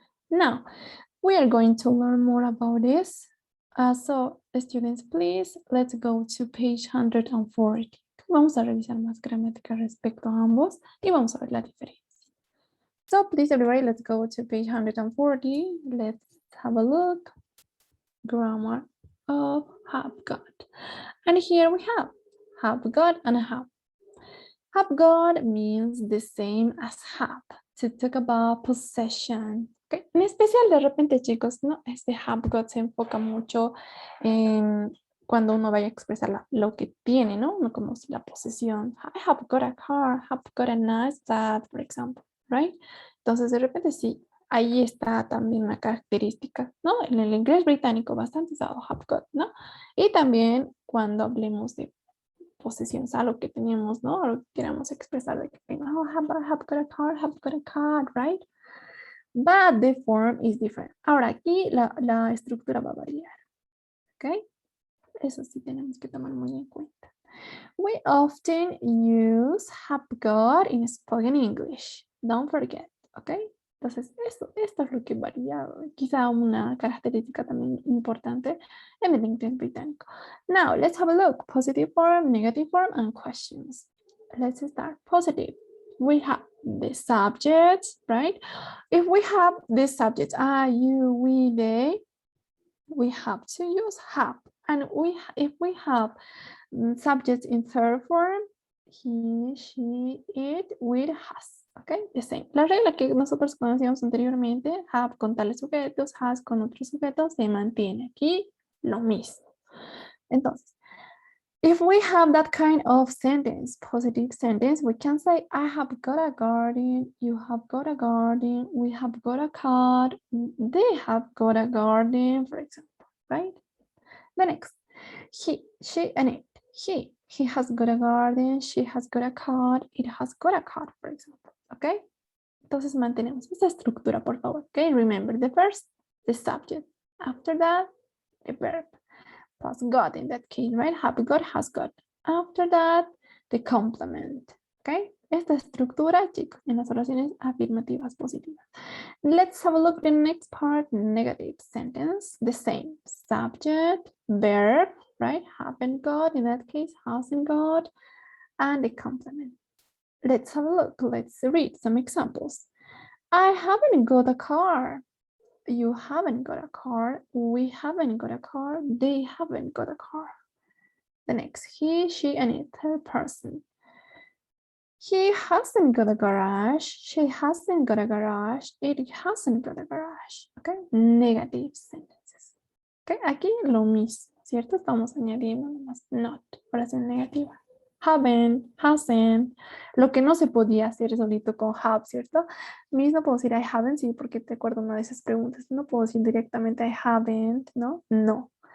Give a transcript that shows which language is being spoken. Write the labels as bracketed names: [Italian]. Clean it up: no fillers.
[English] Now, we are going to learn more about this. So, students, please, let's go to page 140. [Spanish] Vamos a revisar más gramática respecto a ambos y vamos a ver la diferencia. [English] So please everybody, let's go to page 140. Let's have a look. Grammar of have got. And here we have got and have. Have got means the same as have. To talk about possession. Okay. [Spanish] En especial de repente chicos, ¿no? Este have got se enfoca mucho en cuando uno vaya a expresar lo que tiene, ¿no? No como la posesión. [English] I have got a car, have got a nice flat, for example, right? [Spanish] Entonces, de repente sí, ahí está también una característica, ¿no? En el inglés británico bastante usado have got, ¿no? Y también cuando hablemos de posesión, algo que tenemos, ¿no? Algo que queramos expresar de que [English] oh, have got a car, have got a card, right? But the form is different. [Spanish] Ahora, aquí la estructura va a variar, ¿ok? Eso sí tenemos que tomar muy en cuenta. [English] We often use have got in spoken English. Don't forget, ¿ok? [Spanish] Entonces, esto es lo que varía. Quizá una característica también importante en el inglés británico. [English] Now, let's have a look. Positive form, negative form, and questions. Let's start. Positive. We have the subjects, right? If we have the subjects, I, you, we, they, we have to use have. And if we have subjects in third form, he, she, it, with, has. Ok, the same. [Spanish] La regla que nosotros conocíamos anteriormente, have con tales sujetos, has con otros sujetos, se mantiene. Aquí lo mismo. [English] Entonces, if we have that kind of sentence, positive sentence, we can say, I have got a garden, you have got a garden, we have got a car, they have got a garden, for example, right? The next, he, she, and it. He has got a garden, she has got a car, it has got a car, for example, okay? [Spanish] Entonces mantenemos esta estructura, por favor, okay? [English] Remember the first, the subject. After that, the verb. Plus got in that case, right? Have got, has got. After that, the complement, okay? [Spanish] Esta estructura, chicos, en las oraciones afirmativas positivas. [English] Let's have a look at the next part, negative sentence. The same, subject, verb, right? Haven't got, in that case, hasn't got, and the complement. Let's have a look. Let's read some examples. I haven't got a car. You haven't got a car. We haven't got a car. They haven't got a car. The next, he, she, and it, third person. He hasn't got a garage. She hasn't got a garage. It hasn't got a garage. Okay, negative sentences. [Spanish] Okay, aquí lo mismo, ¿cierto? Estamos añadiendo nomás not, oración negativa. haven't, hasn't. Lo que no se podía hacer solito con have, ¿cierto? Mismo puedo decir [English] I haven't, [Spanish] sí, porque te acuerdo una de esas preguntas. No puedo decir directamente I haven't, ¿no? No.